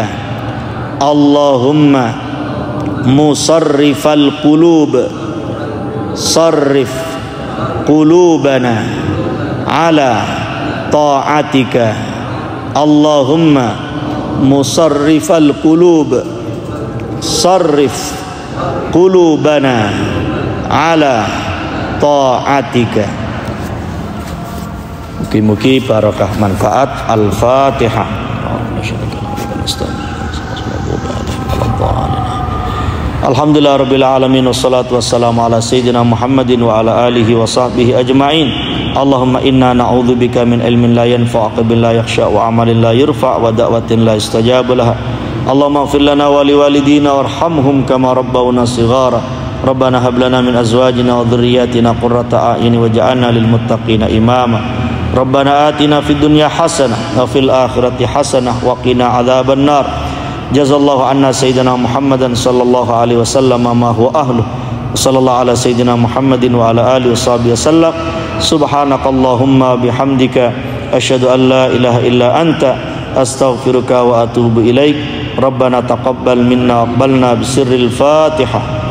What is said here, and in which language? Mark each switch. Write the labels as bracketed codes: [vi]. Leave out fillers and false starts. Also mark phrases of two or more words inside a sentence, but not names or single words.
[ar] اللهم مصرف القلوب صرف قلوبنا على طاعتك. اللهم مصرف القلوب صرف قلوبنا على طاعتك. [jv] Mugi-mugi barokah manfaat. [ar] الفاتحة. الحمد لله رب العالمين، والصلاة والسلام على سيدنا محمد وعلى آله وصحبه أجمعين. اللهم إنا نعوذ بك من علم لا ينفع ولا يخشع وعمل لا يرفع ودعوة لا استجاب لها. اللهم اغفر لنا ولوالدينا وارحمهم كما ربونا صغارا. ربنا هب لنا من أزواجنا وذرياتنا قرة أعين واجعلنا للمتقين إماما. ربنا آتنا في الدنيا حسنة وفي الآخرة حسنة وقنا عذاب النار. جزى الله عنا سيدنا محمدا صلى الله عليه وسلم ما هو أهله. صلى الله على سيدنا محمد وعلى آله وصحبه وسلم. سبحانك اللهم بحمدك أشهد أن لا إله إلا أنت أستغفرك وأتوب إليك. ربنا تقبل منا أقبلنا بسر الفاتحة.